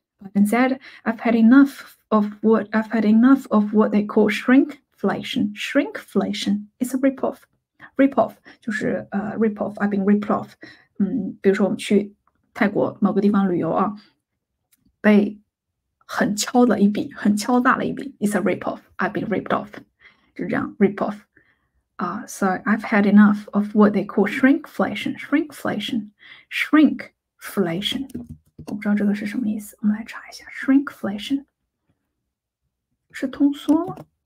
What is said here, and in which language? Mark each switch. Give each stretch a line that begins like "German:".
English: Biden said, "I've had enough of what they call shrinkflation. Shrinkflation is a rip-off. Rip-off
Chinese: 就是
English: rip-off. I've been ripped off.
Chinese: 比如说我们去泰国某个地方旅游啊，被很敲大了一笔。
English: It's a rip-off. I've been ripped off.
Chinese: 就这样
English: rip-off. So I've had enough of what they call shrinkflation. Shrinkflation.
Chinese: 我不知道这个是什么意思，我们来查一下。Shrinkflation 是通缩吗？